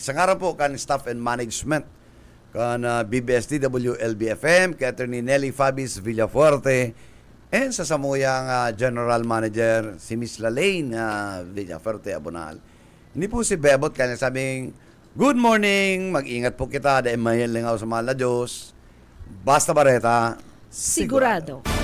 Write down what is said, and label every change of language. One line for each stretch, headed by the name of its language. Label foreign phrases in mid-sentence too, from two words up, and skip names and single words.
Bikol: Sa araw po kan
English: staff and management
Bikol: kan BBSDW LBFM, kay Attorney Nelly Fabis Villafuerte, and sa samuyang General Manager si Miss Lalaine Villafuerte Abonal.
Filipino: Hindi po si Bebot kaya sabing,
English: good morning,
Bikol: mag-ingat po kita, dahil mahiling ako sa mahal na Diyos. Basta Bareta, sigurado.